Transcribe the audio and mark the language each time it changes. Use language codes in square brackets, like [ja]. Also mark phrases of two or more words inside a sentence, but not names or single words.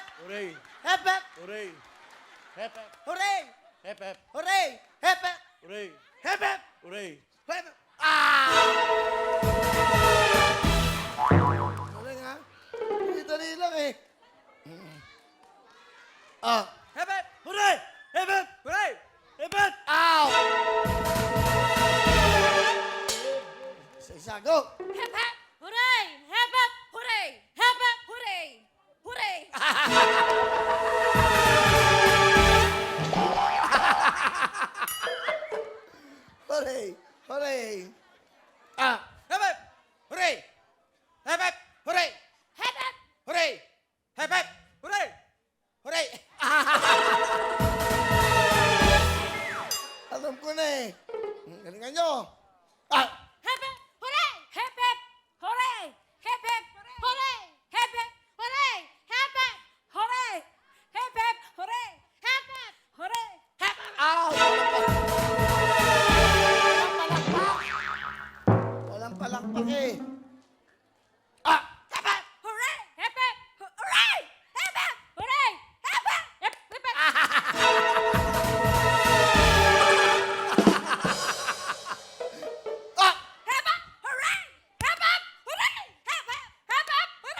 [en] Hooray! Hep, hep. Hooray! Hep, hep. Hooray! Hep, hep. Hooray! Hep, hep. Hooray! Hep, hep. Hooray! Hep, hep. [tl] Ah! Galing, ha? Dali lang, eh. Ah. [en] Hep, hep. Hooray! Hep, hep. Hooray! Hep, hep. [tl] Ow! Isa-isa, [en] go! Hep hep! Hooray! Hep hep! Hooray! Hep hep! Hooray! Hooray! Hooray! Hooray! Ah! Hep, hep. Hooray! Hep, hep. Hooray! Hep hep! Hooray! Hep, hep. Hooray! Hooray! [tl] Alam ko na, eh. Galingan nyo. Ah! [en] Hep hep! Hooray! Hep hep! Hooray! Hep hep! Hooray! Hep hep! Hooray! Hep hep! Hooray! Hep hep! Hooray! Hep hep! Hooray! Hep hep! [tl] Ow! Walang palakpak, eh. Ah! [en] Hep hep! Hooray! Hep hep! Hooray! Hep hep! Hooray! Hep hep! Hep hep! Ah! Hep hep! Hooray! Hep hep! Hooray! Hep hep! Hep hep! Hooray!